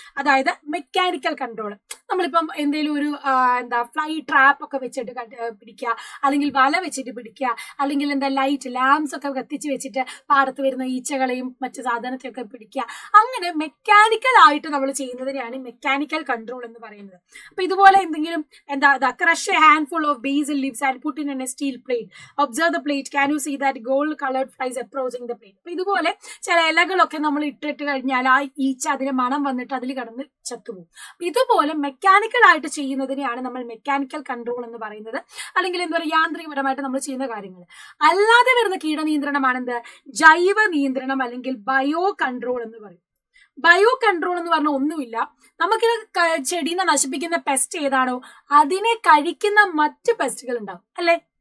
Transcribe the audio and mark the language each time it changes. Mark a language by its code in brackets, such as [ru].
[ml] അതായത് mechanical control, നമ്മളിപ്പം എന്തെങ്കിലും ഒരു ഫ്ലൈ ട്രാപ്പ് ഒക്കെ വെച്ചിട്ട് പിടിക്കുക, അല്ലെങ്കിൽ വല വെച്ചിട്ട് പിടിക്കുക, അല്ലെങ്കിൽ ലൈറ്റ് ലാംപ്സ് ഒക്കെ കത്തിച്ച് വെച്ചിട്ട് പാടത്ത് വരുന്ന ഈച്ചകളെയും മറ്റു സാധനത്തെയൊക്കെ പിടിക്കുക. അങ്ങനെ മെക്കാനിക്കൽ ആയിട്ട് നമ്മൾ ചെയ്യുന്നതിനെയാണ് മെക്കാനിക്കൽ കൺട്രോൾ എന്ന് പറയുന്നത്. അപ്പൊ ഇതുപോലെ എന്തെങ്കിലും [en] crush a handful of basil leaves and put in a steel plate, observe the plate, can you see that gold colored flies approaching the plate. [ml] അപ്പൊ ഇതുപോലെ ചില ഇലകളൊക്കെ നമ്മൾ ഇട്ടിട്ട് കഴിഞ്ഞാൽ ആ ഈച്ച അതിന് മണം വന്നിട്ട് അതിൽ കിടന്ന് ചത്തുപോകും. ഇതുപോലെ മെക്കാനിക്കൽ ആയിട്ട് ചെയ്യുന്നതിനെയാണ് നമ്മൾ മെക്കാനിക്കൽ കൺട്രോൾ എന്ന് പറയുന്നത്, അല്ലെങ്കിൽ എന്താ പറയുക, യാന്ത്രികപരമായിട്ട് നമ്മൾ ചെയ്യുന്ന കാര്യങ്ങൾ. അല്ലാതെ വരുന്ന കീടനിയന്ത്രണമാണെന്ത്, ജൈവ നിയന്ത്രണം അല്ലെങ്കിൽ ബയോ കൺട്രോൾ എന്ന് പറയും. ബയോ കൺട്രോൾ എന്ന് പറഞ്ഞാൽ ഒന്നുമില്ല, നമുക്കിത് ചെടീനെ നശിപ്പിക്കുന്ന പെസ്റ്റ് ഏതാണോ അതിനെ കഴിക്കുന്ന മറ്റ് പെസ്റ്റുകൾ ഉണ്ടാവും അല്ലെ.